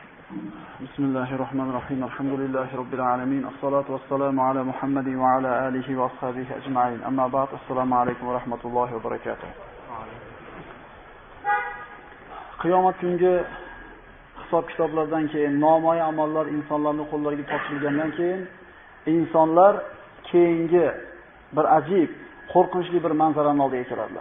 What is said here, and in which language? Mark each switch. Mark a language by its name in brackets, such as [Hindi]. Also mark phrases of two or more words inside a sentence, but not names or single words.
[Arabic] بسم الله الرحمن الرحيم. الحمد لله رب العالمين. الصلاة والسلام على محمد وعلى آله وأصحابه أجمعين. أما بعد. السلام عليكم ورحمة الله وبركاته. [Uzbek] Qiyomat kungi hisob kitoblardan keyin, nomoy amallar insonlarning qo'llariga topshirilgandan keyin, insonlar keyingi bir ajib, qo'rqinchli bir manzaraning oldiga keladilar.